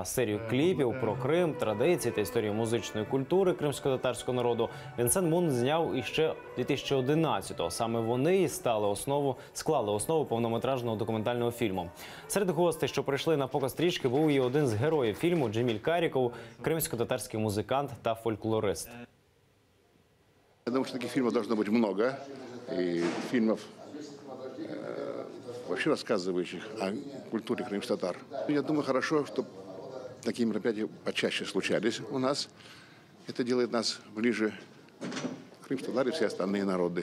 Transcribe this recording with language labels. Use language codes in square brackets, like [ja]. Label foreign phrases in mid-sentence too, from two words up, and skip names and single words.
[uk] Серію кліпів про Крим, традиції та історію музичної культури кримсько-татарського народу Вінсент Мун зняв іще 2011-го. Саме вони і склали основу повнометражного документального фільму. Серед гостей, що прийшли на показ стрічки, був і один з героїв фільму – Джеміль Каріков, кримсько-татарський музикант та фольклорист. [ru] Я думаю, что таких фильмов должно быть много. И фильмов, вообще рассказывающих о культуре крымских татар. Я думаю, хорошо, что такие мероприятия почаще случались у нас. Это делает нас ближе к крымским татар и все остальные народы.